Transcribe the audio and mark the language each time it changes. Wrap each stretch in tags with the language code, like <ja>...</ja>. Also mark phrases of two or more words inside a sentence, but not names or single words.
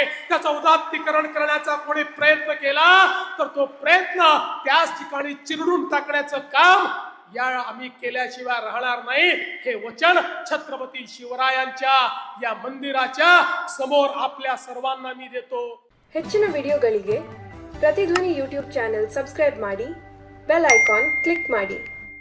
<mr>त्याचं उदात्तीकरण करण्याचा कोणी प्रयत्न केला तर तो प्रयत्न त्याच ठिकाणी चिरडून टाकण्याचं काम या आम्ही केल्याशिवाय राहणार नाही, हे वचन छत्रपती शिवरायांच्या या मंदिराच्या समोर आपल्या सर्वांना मी देतो.</mr> <kn>ಹೆಚ್ಚಿನ ವಿಡಿಯೋಗಳಿಗೆ ಪ್ರತಿಧ್ವನಿ</kn> <en>YouTube channel subscribe</en> <kn>ಮಾಡಿ,</kn> <en>bell icon click</en> <kn>ಮಾಡಿ.</kn>